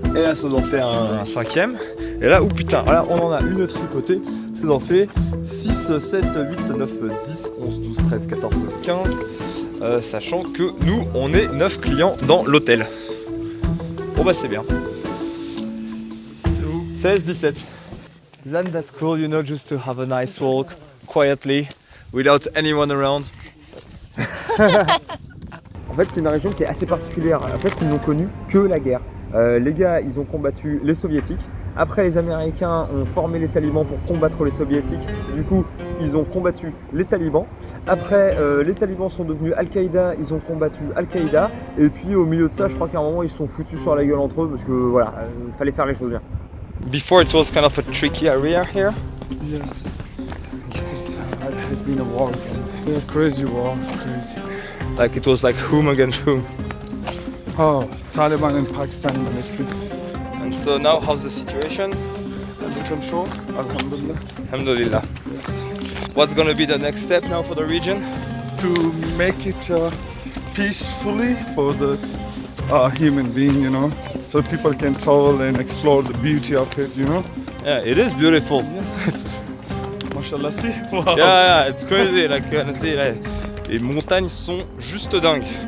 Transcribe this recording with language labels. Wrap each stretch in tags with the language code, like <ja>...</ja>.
<fr>Et là, ça nous en fait un 5e. Et là, oh putain, voilà, on en a une tripotée. Ça nous en fait 6, 7, 8, 9, 10, 11, 12, 13, 14, 15. Sachant que nous, on est 9 clients dans l'hôtel. Bon bah c'est bien. 16, 17.</fr> <en>Isn't that cool, you know, just to have a nice walk, quietly, without anyone around.</en> <fr>En fait c'est une région qui est assez particulière. En fait ils n'ont connu que la guerre. Les gars ils ont combattu les soviétiques. Après les américains ont formé les talibans pour combattre les soviétiques. Du coup ils ont combattu les talibans. Après les talibans sont devenus Al-Qaïda, ils ont combattu Al-Qaïda. Et puis au milieu de ça je crois qu'à un moment ils se sont foutus sur la gueule entre eux parce que voilà, il fallait faire les choses bien.</fr> <en>Before it was kind of a tricky area here. Yes. It has been a war. Yeah, crazy war, crazy. Like it was like whom against whom? Oh, Taliban and Pakistani military. And so now how's the situation? Under control, alhamdulillah. Alhamdulillah. Yes. What's gonna be the next step now for the region? To make it peacefully for the human being, you know, so people can travel and explore the beauty of it, you know. Yeah, it is beautiful. Yes. Mashallah, see? Wow. Yeah, it's crazy. Like, see, like,</en> <fr>les montagnes sont juste dingues.</fr>